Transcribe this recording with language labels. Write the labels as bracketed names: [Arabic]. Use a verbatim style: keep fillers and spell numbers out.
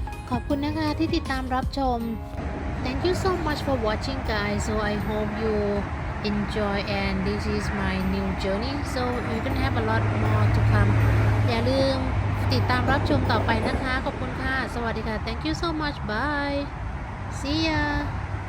[Thai] ขอบคุณนะคะที่ติดตามรับชม [English] Thank you so much for watching guys. So I hope you enjoy and this is my new journey. So you can have a lot more to come. [Thai] อย่าลืมติดตามรับชมต่อไปนะคะ ขอบคุณค่ะ สวัสดีค่ะ [English] Thank you so much. Bye. See ya.